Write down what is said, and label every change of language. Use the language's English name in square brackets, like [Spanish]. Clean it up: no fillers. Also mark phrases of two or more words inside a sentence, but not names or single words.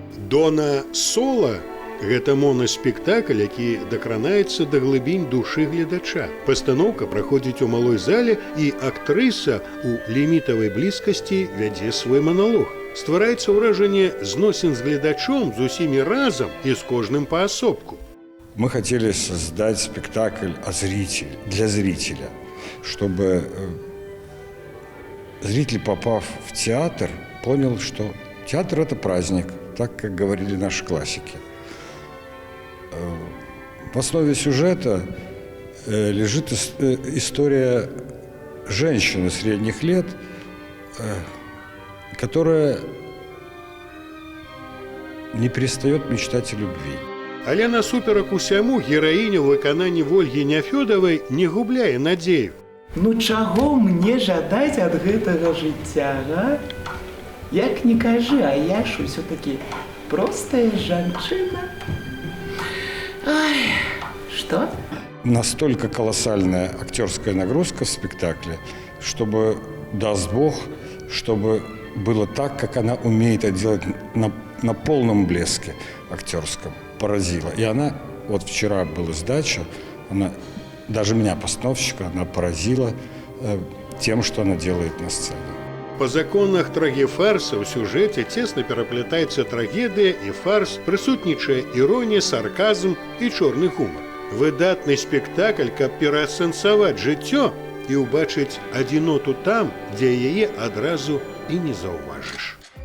[Belarusian] Дона Сола – гэта моноспектакль, які дакранаецца да глыбінь душы гледача. Пастаноўка праходзіць у малой зале, і актрыса у лімітавай блізкасці вядзе свой манолог. Ствараецца ўражанне зносін з гледачом з усімі разам і з кожным паасобку. [Russian] Мы хотели создать спектакль для зрителя, чтобы зритель, попав в театр, понял, что театр – это праздник, так, как говорили наши классики. В основе сюжета лежит история женщины средних лет, которая не перестает мечтать о любви. [Belarusian] Але насуперак усяму гераіня ў выкананні Ольгі Няфёдавай не губляе надзею. Ну чаго мне жадаць ад гэтага жыцця, а? Як не кажы, а я ж усё-таки простая жанчына. Ай, [Russian] что? Настолько колоссальная актерская нагрузка в спектакле, чтобы, даст Бог, чтобы было так, как она умеет это делать на полном блеске актерском. Поразила. И она, вот вчера была сдача, она, даже меня, постановщика, она поразила тем, что она делает на сцене. По законах [Belarusian] трагефарса ў сюжэце цесна пераплятаецца трагедыя і фарс, прысутнічае іронія, сарказм і чорны гумар. Выдатны спектакль, каб пераасэнсаваць жыццё і ўбачыць адзіноту там, дзе яе адразу і не заўважыш.